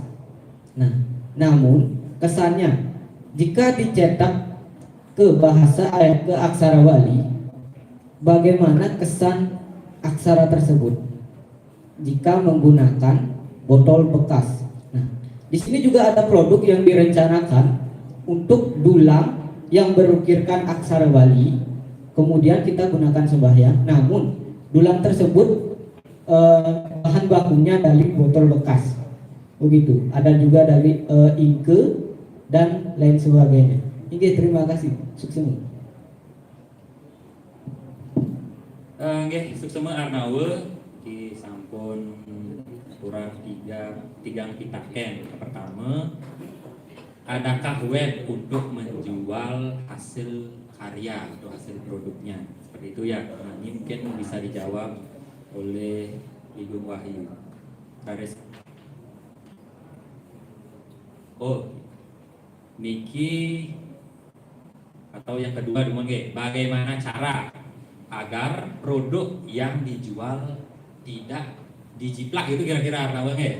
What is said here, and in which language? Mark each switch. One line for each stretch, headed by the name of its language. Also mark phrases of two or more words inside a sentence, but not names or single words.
Indonesian: Nah, namun kesannya jika dicetak ke ke aksara Bali, bagaimana kesan aksara tersebut jika menggunakan botol bekas? Nah, di sini juga ada produk yang direncanakan untuk dulang yang berukirkan aksara Bali. Kemudian kita gunakan sembahyang, namun dulang tersebut bahan bakunya dari botol bekas, begitu. Ada juga dari inke dan lain sebagainya. Oke, terima kasih. Sukses.
Balinese: Nggih, sukses Arnawe di sampun kurang tigang pitaken.
Indonesian: Pertama, adakah web untuk menjual hasil karya atau hasil produknya. Seperti itu ya. Nah, ini mungkin bisa dijawab oleh Ibu Wahyu. Garis. Oh, niki atau yang kedua bagaimana cara agar produk yang dijual tidak dijiplak, itu kira-kira Arnawanya.